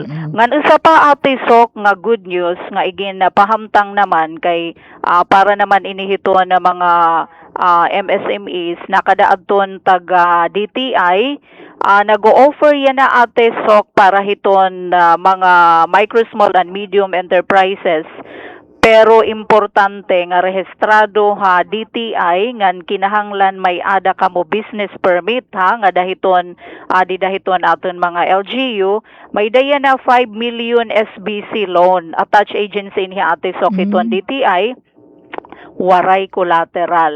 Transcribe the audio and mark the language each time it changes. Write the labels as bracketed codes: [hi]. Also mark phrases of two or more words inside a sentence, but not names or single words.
[war] Ngan isa pa ati Sok nga [en] good news [war] nga igin pahamtang naman kay para naman inihiton na mga MSMEs nakadaadton taga DTI nag-o-offer yan na ate Sok para hiton mga [en] micro, small and medium enterprises. [war] Pero importante nga rehistrado DTI ngan kinahanglan may ada kamo business permit nga dahiton dahiton aton mga LGU may daya na 5 million SBC [en] loan attached agency [war] niya ate Sok hiton DTI waray collateral.